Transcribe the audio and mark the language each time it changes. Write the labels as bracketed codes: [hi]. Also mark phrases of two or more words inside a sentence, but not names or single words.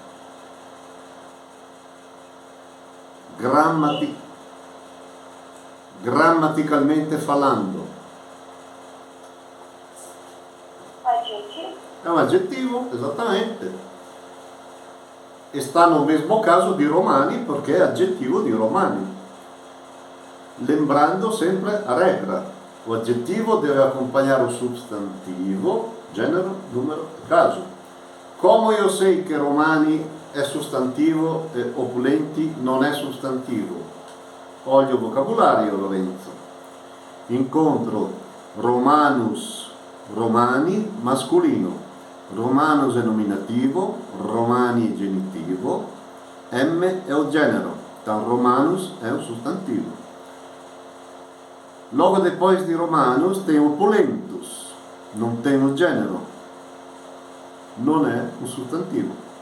[pt] Grammaticalmente falando. Adjetivo. É um adjetivo, exatamente. Está no mesmo caso [it] di romani, perché è aggettivo di romani. [pt] Lembrando sempre a regra. O aggettivo deve acompanhar o substantivo, genero, numero e caso. Como eu sei [it] che romani è sostantivo e opulenti non è sostantivo? [pt] Olha o vocabulario, Lorenzo. Incontro romanus, romani, masculino. [it] Romanus è nominativo, romani è genitivo, M è o genero, [pt] então romanus é o substantivo. Logo depois de romanus tem opulentus, não tem o genero, não é o substantivo.